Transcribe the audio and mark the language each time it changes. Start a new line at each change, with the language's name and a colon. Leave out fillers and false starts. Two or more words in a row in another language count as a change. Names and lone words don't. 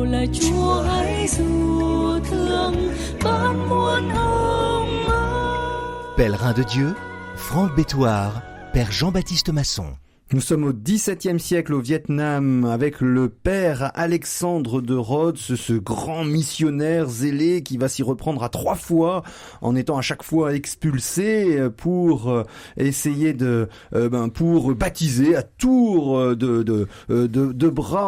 Vietnamese: Chúa hãy dù thương ban muôn hồng ân.
French: Pèlerin de Dieu, Franck Bétoir, Père Jean-Baptiste Masson. Nous sommes au XVIIe siècle au Vietnam avec le père Alexandre de Rhodes, ce grand missionnaire zélé qui va s'y reprendre à 3 fois en étant à chaque fois expulsé pour essayer pour baptiser à tour de bras.